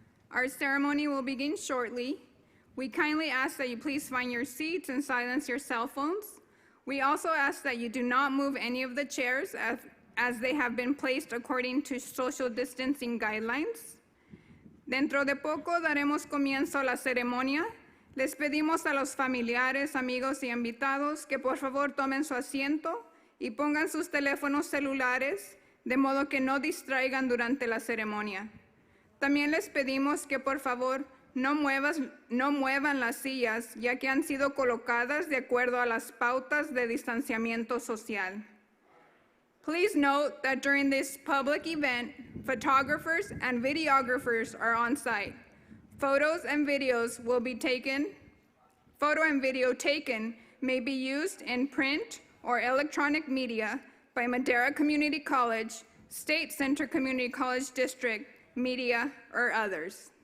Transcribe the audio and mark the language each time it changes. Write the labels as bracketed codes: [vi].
[en] Our ceremony will begin shortly. We kindly ask that you please find your seats and silence your cell phones. We also ask that you do not move any of the chairs as they have been placed according to social distancing guidelines. [es] Dentro de poco daremos comienzo a la ceremonia. Les pedimos a los familiares, amigos y invitados que por favor tomen su asiento y pongan sus teléfonos celulares de modo que no distraigan durante la ceremonia. También les pedimos que por favor no muevan las sillas, ya que han sido colocadas de acuerdo a las pautas de distanciamiento social. [en] Please note that during this public event, photographers and videographers are on site. Photo and video taken may be used in print or electronic media by Madera Community College, State Center Community College District, media, or others.